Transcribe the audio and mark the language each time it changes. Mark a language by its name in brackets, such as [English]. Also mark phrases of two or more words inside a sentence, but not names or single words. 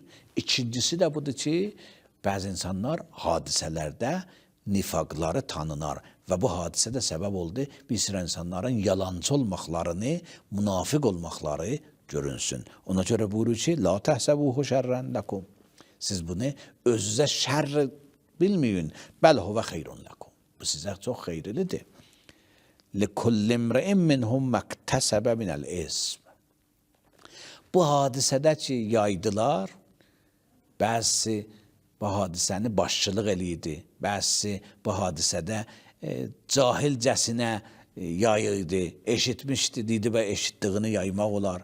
[Azerbaijani] İkincisi də budur ki, bəzi insanlar hadisələrdə nifaqları tanınar və bu hadisə də səbəb oldu bir sıra insanların yalancı olmaqlarını, münafiq olmaqları görünsün. Ona görə buyurur ki, [Arabic] لا تحسبوه شرا لكم. [Azerbaijani] Siz bunu özünüzə şərr bilməyin, [Arabic] بل هو خير لكم. [Azerbaijani] Bu sizə çox xeyirlidir. [Arabic] لِكُلِّ اِمْرِئٍ مِّنْهُمْ مَكْتَسَبَ مِنَ الْاِسْمِ. [Azerbaijani] Bu hadisədə ki, yaydılar, bəzisi bu hadisəni başçılıq eləyirdi, bəzisi bu hadisədə cahilcəsinə yayırdı, eşitmişdi, dedi və eşitdiyini yaymaq olar.